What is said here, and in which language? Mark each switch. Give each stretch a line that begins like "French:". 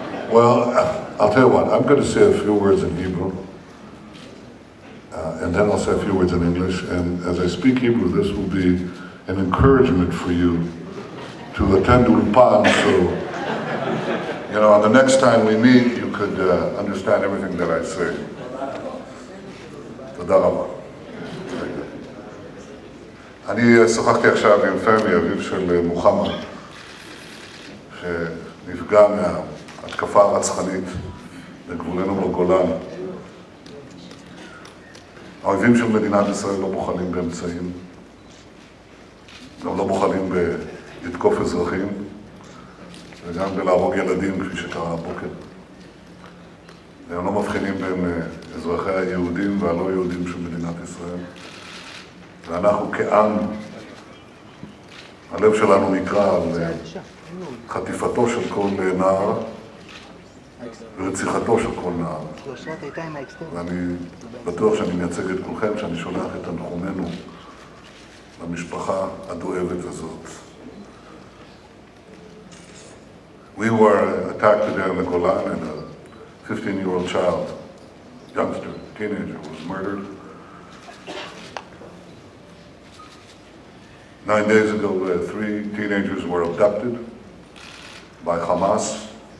English: Well, I'll tell you what, I'm going to say a few words in Hebrew, and then I'll say a few words in English, and as I speak Hebrew, this will be an encouragement for you to attend Ulpan, so, you know, the next time we meet, you could understand everything that I say.
Hebrew: Toda Rabba. אני שוחחתי עכשיו עם פמי, אביו של מוחמד, שנפגע מההתקפה הרצחנית לגבולנו בגולן. האויבים של מדינת ישראל לא בוחלים באמצעים, גם לא בוחלים לתקוף אזרחים, וגם בלהרוג ילדים, כפי שקרה הבוקר. והם לא מבחינים בין אזרחי היהודים והלא יהודים של מדינת ישראל. ואנחנו כעם, הלב שלנו נקרא על חטיפתו של כל נער ורציחתו של כל נער. ואני בטוח שאני מייצג את כולכם, שאני שולח את תנחומינו למשפחה הדואבת הזאת.
English: We were attacked today on the Golan, and a 15-year-old child, youngster, teenager, was murdered. 9 days ago, 3 teenagers were abducted by Hamas.